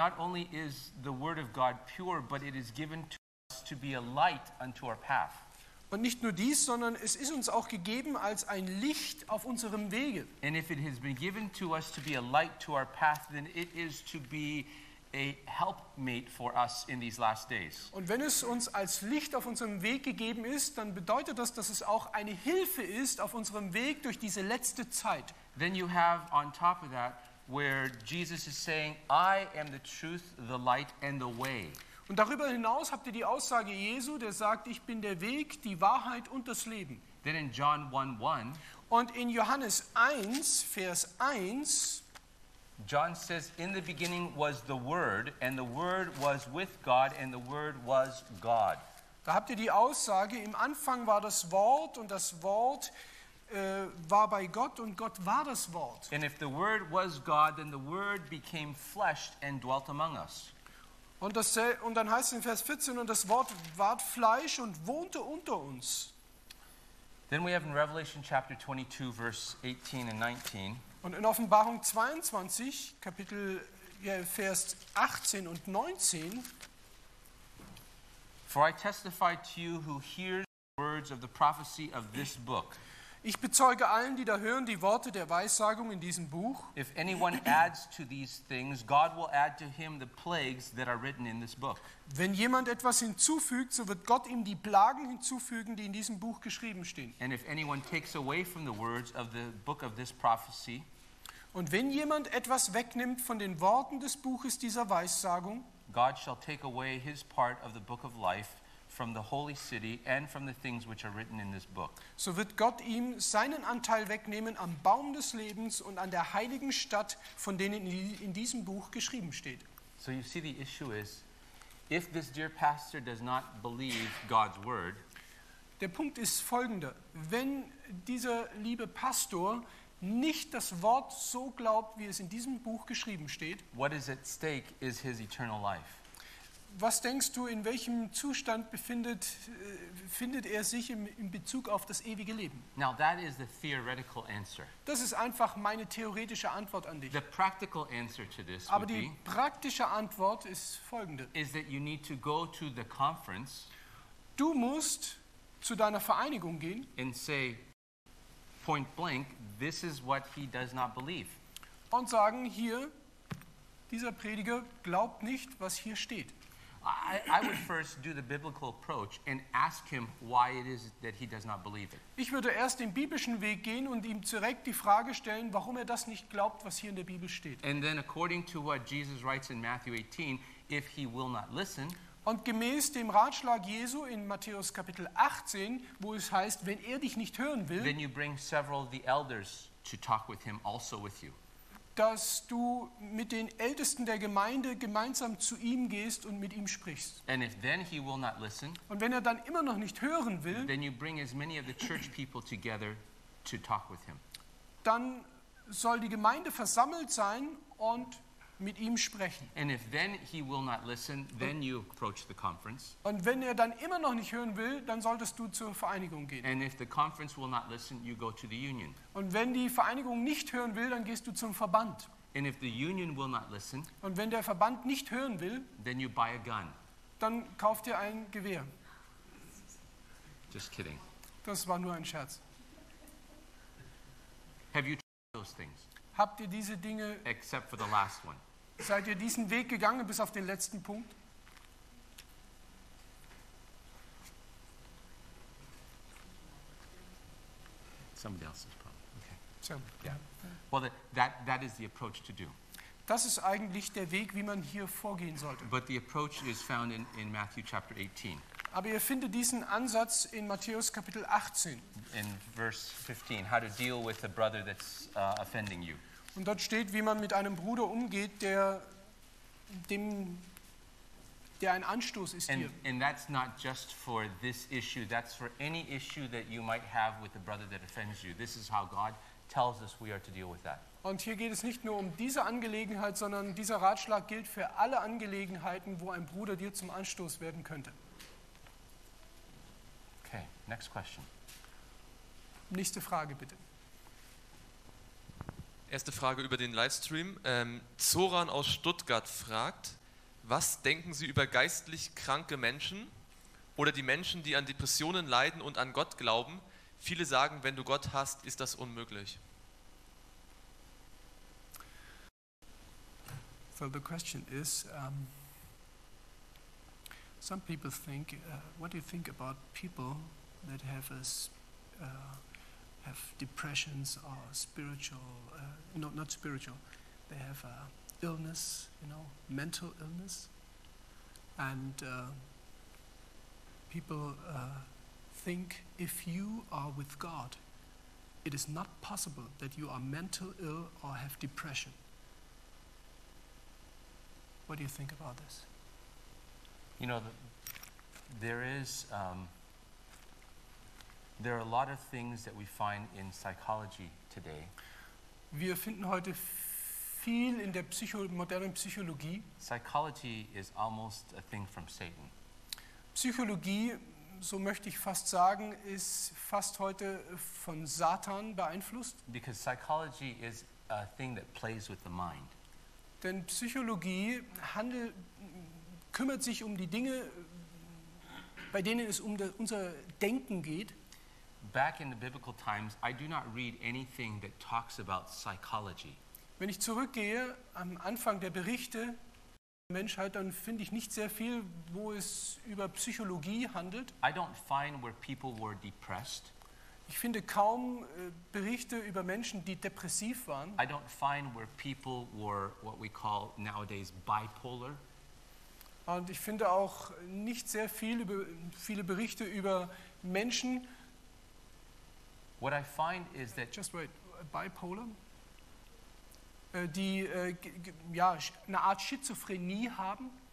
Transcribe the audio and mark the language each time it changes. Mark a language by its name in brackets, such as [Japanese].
[English] Not only is the word of God pure, but it is given to us to be a light unto our path. [German] Und nicht nur dies, sondern es ist uns auch gegeben als ein Licht auf unserem Wege. [English] And if it has been given to us to be a light to our path, then it is to be a helpmate for us in these last days. [German] Und wenn es uns als Licht auf unserem Weg gegeben ist, dann bedeutet das, dass es auch eine Hilfe ist auf unserem Weg durch diese letzte Zeit. [English] Then you have on top of that where Jesus is saying, I am the truth, the light and the way. [German] Und darüber hinaus habt ihr die Aussage Jesu, der sagt, ich bin der Weg, die Wahrheit und das Leben. [English] Then in John 1:1, [German] und in Johannes 1, Vers 1, [English] John says, in the beginning was the Word, and the Word was with God, and the Word was God. [German] Da habt ihr die Aussage, im Anfang war das Wort, und das Wort war bei Gott, und Gott war das Wort. [English] And if the Word was God, then the Word became flesh and dwelt among us. [German] Und, das, und dann heißt es in Vers 14, und das Wort ward Fleisch und wohnte unter uns. [English] Then we have in Revelation chapter 22, verse 18 and 19. [German] Und in Offenbarung 22, Kapitel, ja, Vers 18 und 19. [English] For I testify to you who hears the words of the prophecy of this book. [German] Ich bezeuge allen, die da hören, die Worte der Weissagung in diesem Buch. [English] If anyone adds to these things, God will add to him the plagues that are written in this book. [German] Wenn jemand etwas hinzufügt, so wird Gott ihm die Plagen hinzufügen, die in diesem Buch geschrieben stehen. [English] And if anyone takes away from the words of the book of this prophecy, [German] und wenn jemand etwas wegnimmt von den Worten des Buches dieser Weissagung, [English] God shall take away his part of the book of life from the holy city and from the things which are written in this book. [German] So wird Gott ihm seinen Anteil wegnehmen am Baum des Lebens und an der heiligen Stadt, von denen in diesem Buch geschrieben steht. [English] So you see, the issue is, if this dear pastor does not believe God's word. [German] Der Punkt ist folgender: Wenn dieser liebe Pastor nicht das Wort so glaubt, wie es in diesem Buch geschrieben steht, [English] what is at stake is his eternal life. [German] Was denkst du, in welchem Zustand befindet findet er sich in Bezug auf das ewige Leben? [English] Now that is the theoretical answer. [German] Das ist einfach meine theoretische Antwort an dich. [English] The practical answer to this [German] aber die be, praktische Antwort ist folgende. [English] Is that you need to go to the conference. [German] Du musst zu deiner Vereinigung gehen. [English] And say point blank, this is what he does not believe. [German] Und sagen hier, dieser Prediger glaubt nicht, was hier steht. [English] I would first do the biblical approach and ask him why it is that he does not believe it. [German] Ich würde erst den biblischen Weg gehen und ihm direkt die Frage stellen, warum er das nicht glaubt, was hier in der Bibel steht. [English] And then according to what Jesus writes in Matthew 18, if he will not listen, [German] und gemäß dem Ratschlag Jesu in Matthäus Kapitel 18, wo es heißt, wenn er dich nicht hören will, [English] then you bring several of the elders to talk with him also with you. [German] Dass du mit den Ältesten der Gemeinde gemeinsam zu ihm gehst und mit ihm sprichst. [English] And if then he will not listen, [German] und wenn er dann immer noch nicht hören will, [English] then you bring as many of the church people together to talk with him. [German] Dann soll die Gemeinde versammelt sein und mit ihm sprechen. [English] And if then he will not listen, then you approach the conference. [German] Und wenn er dann immer noch nicht hören will, dann solltest du zur Vereinigung gehen. [English] And if the conference will not listen, you go to the union. [German] Und wenn die Vereinigung nicht hören will, dann gehst du zum Verband. [English] And if the union will not listen, [German] und wenn der Verband nicht hören will, [English] then you buy a gun. [German] Dann kauft ihr ein Gewehr. [English] Just kidding. [German] Das war nur ein Scherz. [English] Have you tried those things? [German] Habt ihr diese Dinge? [English] Except for the last one. [German] Seid ihr diesen Weg gegangen bis auf den letzten Punkt? [English] Somebody else's problem. Okay. So. Yeah. Well, that is the approach to do. [German] Das ist eigentlich der Weg, wie man hier vorgehen sollte. [English] But the approach is found in Matthew chapter 18. [German] Aber ihr findet diesen Ansatz in Matthäus Kapitel 18. [English] In verse 15, how to deal with a brother that's offending you. [German] Und dort steht, wie man mit einem Bruder umgeht, der ein Anstoß ist [English] and, [German] hier. [English] And that's not just for this issue, that's for any issue that you might have with the brother that offends you. This is how God tells us we are to deal with that. [German] Und hier geht es nicht nur um diese Angelegenheit, sondern dieser Ratschlag gilt für alle Angelegenheiten, wo ein Bruder dir zum Anstoß werden könnte. [English] Okay, next question. [German] Nächste Frage bitte. Erste Frage über den Livestream. Zoran aus Stuttgart fragt, was denken Sie über geistlich kranke Menschen oder die Menschen, die an Depressionen leiden und an Gott glauben? Viele sagen, wenn du Gott hast, ist das unmöglich. [English] So the question is, some people think, what do you think about people that have us have depressions or spiritual, not spiritual, they have a illness, you know, mental illness, and people think if you are with God, it is not possible that you are mental ill or have depression. What do you think about this? You know, there are a lot of things that we find in psychology today. [German] Wir finden heute viel in der modernen Psychologie. [English] Psychology is almost a thing from Satan. [German] Psychologie, so möchte ich fast sagen, ist fast heute von Satan beeinflusst. [English] Because psychology is a thing that plays with the mind. [German] Denn Psychologie kümmert sich um die Dinge, bei denen es um unser Denken geht. [English] Back in the biblical times, I do not read anything that talks about psychology. [German] Wenn ich zurückgehe am Anfang der Berichte der Menschheit, dann finde ich nicht sehr viel, wo es über Psychologie handelt. [English] I don't find where people were depressed. [German] Ich finde kaum Berichte über Menschen, die depressiv waren. [English] I don't find where people were what we call nowadays bipolar. [German] Und ich finde auch nicht sehr viel über viele Berichte über Menschen. [English] What I find is that just wait, [German] bipolar, die ja eine Art Schizophrenie haben.